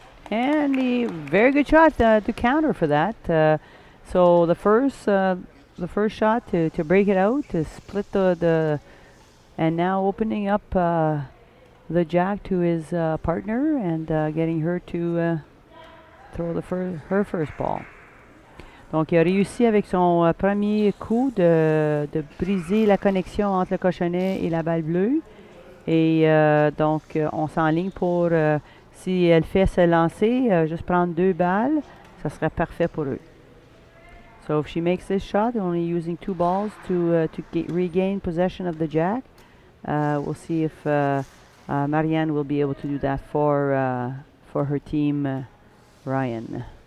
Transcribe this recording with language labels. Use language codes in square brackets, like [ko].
[en] And a very good shot to counter for that. So the first shot to break it out, to split and now opening up the jack to his partner and getting her to throw her first ball. [fr] Donc il a réussi avec son premier coup de briser la connexion entre le cochonnet et la balle bleue. Et donc on s'enligne pour si elle fait se lancer, juste prendre 2 balles, ça serait parfait pour eux. [en] So if she makes this shot, only using 2 balls to regain possession of the jack, we'll see if Marianne will be able to do that for her team, Ryan.